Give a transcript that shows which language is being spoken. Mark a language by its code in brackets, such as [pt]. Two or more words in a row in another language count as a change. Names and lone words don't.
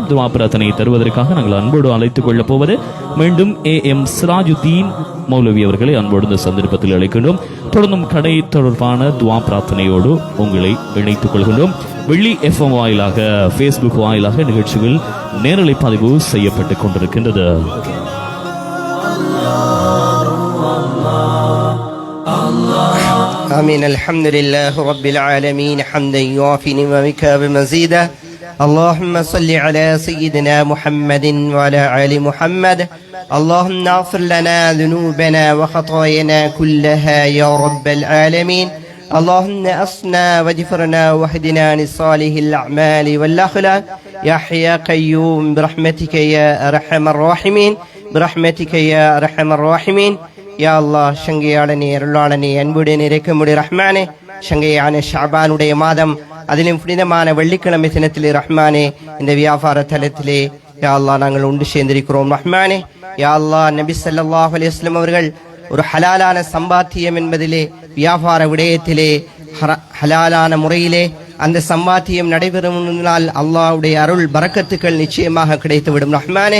[ta] துவா பிரார்த்தனையை தருவதற்காக நாங்கள் அன்போடு அழைத்துக் கொள்ளப் போவது மீண்டும் AM சிராஜுதீன் மௌலவி அவர்களை அன்போடு இந்த சந்தர்ப்பத்தில் அழைக்கின்றோம். தொடர்ந்தும் கடை தொடர்பான துவா பிரார்த்தனையோடு உங்களை இணைத்துக் கொள்கின்றோம். வெள்ளி FM வாயிலாக, Facebook வாயிலாக நிகழ்ச்சிகள் நேரலை பதிவு செய்யப்பட்டுக் கொண்டிருக்கின்றது. [ar] آمين. الحمد لله رب العالمين حمدا يوافي نعمك بمزيدا. اللهم صل على سيدنا محمد وعلى آل محمد. اللهم اغفر لنا ذنوبنا وخطايانا كلها يا رب العالمين. اللهم أصنا واغفرنا واهدنا لصالح الأعمال والأخلاق يا حي يا قيوم برحمتك يا أرحم الراحمين برحمتك يا أرحم الراحمين. [ta] யா அல்லாஹ், சங்கையாளனே, அருளாளனே, அன்புடைய இறைக்கமுடைய ரஹ்மானே, சங்கையான ஷாபானுடைய மாதம், அதிலும் புனிதமான வெள்ளிக்கிழமை தினத்திலே ரஹ்மானே, இந்த வியாபார தலத்திலே யா அல்லாஹ் நாங்கள் ஒன்று சேர்ந்திருக்கிறோம் ரஹ்மானே. யா அல்லாஹ், நபி [ar] صلى الله عليه وسلم [ta] அவர்கள் ஒரு ஹலாலான சம்பாத்தியம் என்பதிலே, வியாபார விடயத்திலே ஹலாலான முறையிலே அந்த சம்பாத்தியம் நடைபெறும் அல்லாஹ்வுடைய அருள் பரக்கத்துக்கள் நிச்சயமாக கிடைத்துவிடும் ரஹ்மானே.